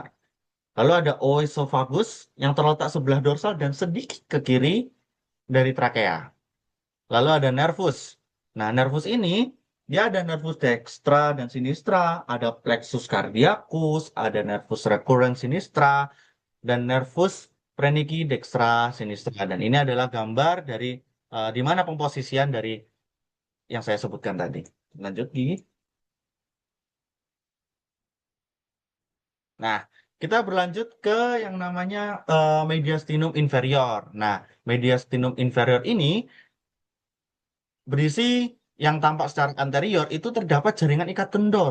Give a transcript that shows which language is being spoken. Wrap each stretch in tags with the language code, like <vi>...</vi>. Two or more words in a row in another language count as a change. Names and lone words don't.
<id>Lalu ada oesophagus yang terletak sebelah dorsal dan sedikit ke kiri dari trakea. Lalu ada nervus. Nah, nervus ini dia ada nervus dextra dan sinistra, ada plexus cardiacus, ada nervus recurrens sinistra, dan nervus phrenici dextra sinistra. Dan ini adalah gambar dari di mana pemposisian dari yang saya sebutkan tadi. Lanjut, Gigi. Nah, kita berlanjut ke yang namanya mediastinum inferior. Nah, mediastinum inferior ini berisi yang tampak secara anterior itu terdapat jaringan ikat kendor.</id>